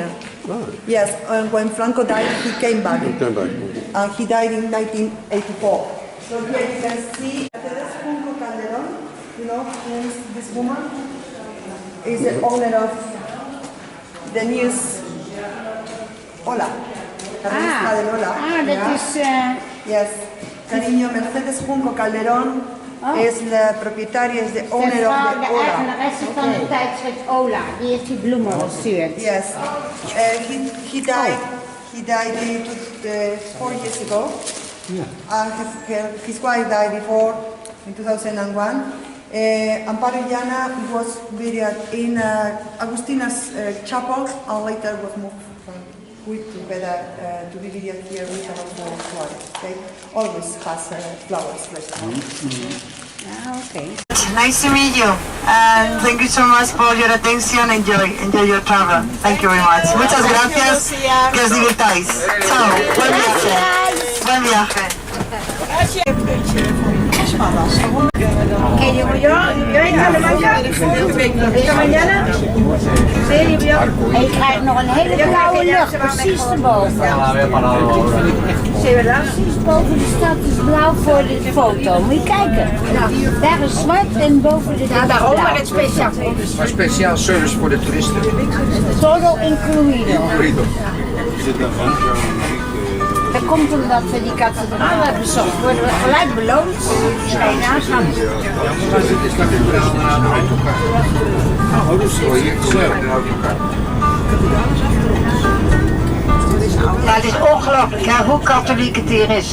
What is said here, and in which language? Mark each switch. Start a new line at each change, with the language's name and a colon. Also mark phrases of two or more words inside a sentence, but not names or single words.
English: Oh. Yes, and when Franco died, he came back. He came back. And he died in 1984. So here you can see Calderón. You know who is this woman? Is the owner of the news Hola.
Spanish: La revista del Hola.
Dutch: Dat is...
English: Yes. Cariño, Mercedes Junco Calderón is
Spanish: la propietaria,
English: is the owner of the
Spanish: de Hola.
Dutch: eigenaresse van het tijdschrift Ola. Die heeft die bloemen gestuurd.
English: Yes. He died 4 years ago. His wife died before in 2001. Amparo Llana was buried in Agustina's chapel and later was moved from Cuit to Beda to be buried here with Adolfo Suárez. Okay? Always has flowers. Okay. Nice to meet you and thank you so much for your attention. Enjoy your travel. Thank you very much.
Spanish: Muchas gracias. Que os divirtáis. Chao. Buen viaje. Buen viaje. ¿Qué llevo yo? ¿Yo esta de mañana? ¿Esta mañana? Sí, yo.
Dutch: En je krijgt nog een hele blauwe lucht, precies erboven.
Spanish: Sí, ¿verdad?
Dutch: Precies boven de stad is blauw voor de foto. Moet je kijken. Daar is zwart en boven de Ja, ding is daaronder blauw. het speciaal. Maar speciaal service voor de toeristen.
Spanish: Todo incluido.
Dutch: Dat komt omdat we die kathedraal hebben bezocht. Worden we gelijk beloond. Geen aangang. Maar dit is natuurlijk wel uit elkaar. Oh, dus Ja, het is ongelooflijk hoe katholiek het hier is.